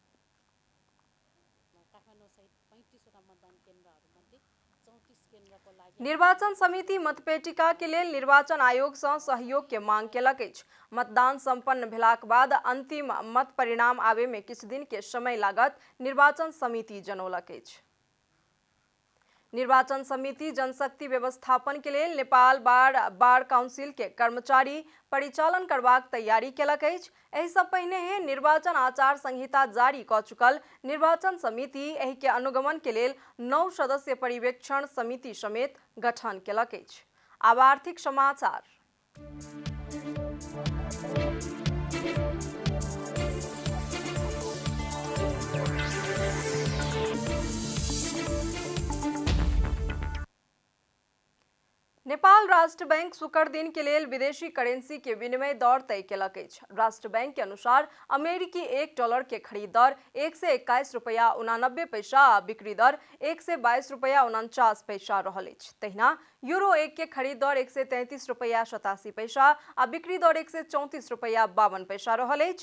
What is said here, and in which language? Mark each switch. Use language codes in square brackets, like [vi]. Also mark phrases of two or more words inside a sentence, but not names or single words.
[mai] निर्वाचन समिति मतपेटिका के लेल निर्वाचन आयोग सँ सहयोग के मांग केलक अछि। मतदान संपन्न भेलाक बाद अंतिम मत परिणाम आवे में किछु दिन के समय लागत, निर्वाचन समिति जनौलक अछि। निर्वाचन समिति जनशक्ति व्यवस्थापन के लेल नेपाल बार काउंसिल के कर्मचारी परिचालन करबाक तैयारी केलक अछि। एहि सँ पहिने निर्वाचन आचार संहिता जारी कऽ चुकल निर्वाचन समिति एहि के अनुगमन के लेल 9 सदस्यीय पर्यवेक्षण समिति समेत गठन केलक अछि। आब आर्थिक समाचार। नेपाल राष्ट्र बैंक शुक्र दिन के लेल विदेशी करेंसी के विनिमय दर तय केलक अछि। राष्ट्र बैंक के अनुसार अमेरिकी $1 के खरीद दर 121 रुपया 89 पैसा आ बिक्री दर 122 रुपया 49 पैसा रहल अछि। तहिना यूरो 1 के खरीद दर 133 रुपया 87 पैसा आ बिक्री दर 134 रुपया 52 पैसा रहल अछि।